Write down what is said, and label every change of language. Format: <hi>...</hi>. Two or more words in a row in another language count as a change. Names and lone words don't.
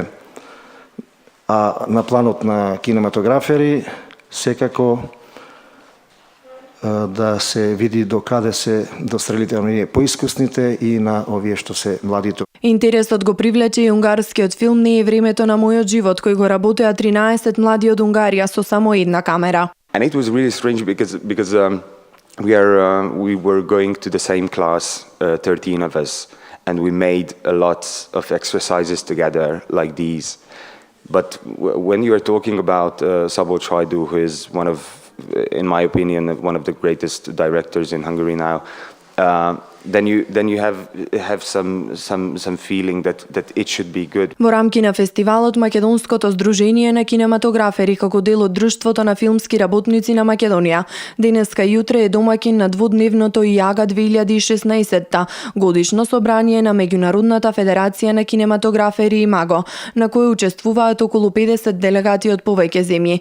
<mk>А на планот на кинематографери секако да се види до каде се дострелите оние поискусните и на овие што се младите. Интересот го привлече и унгарскиот филм "Не е времето на мојот живот", кој го работеа 13 млади од Унгарија со само една камера.</mk> <en>And it was really strange because we were going to the same class, 13 of us, and we made a lot of exercises together like these. But when you are talking about Szabolcs Hajdú, who is one of, in my opinion, one of the greatest directors in Hungary now, then you have some feeling that it should be good.</en> <mk>Во рамки на фестивалот Македонското здружение на кинематографери како дел од Друштвото на филмски работници на Македонија денеска и утре е домаќин на двудневното ИАГА 2016 годишно собрание на Меѓународната федерација на кинематографери ИМАГО, на кој учествуваат околу 50 делегати од повеќе земји.</mk>